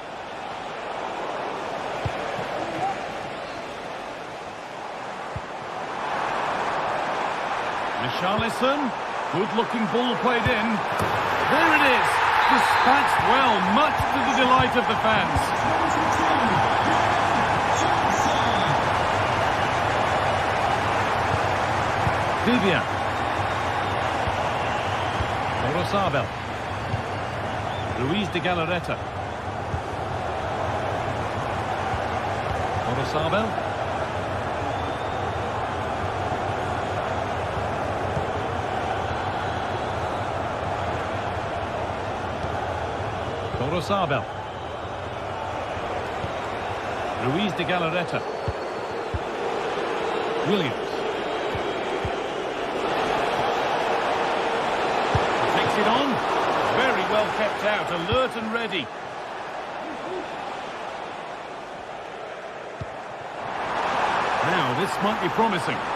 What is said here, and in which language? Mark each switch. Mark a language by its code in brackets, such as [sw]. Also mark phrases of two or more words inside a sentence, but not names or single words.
[en] Richarlison. Good-looking ball played in. There it is. Dispatched well, much to the delight of the fans. Vivian. Orosabel. Luis de Galarreta. Orosabel. Orosabel. Luis de Galarreta. Williams. Takes it on. Very well kept out, alert and ready. Now, this might be promising.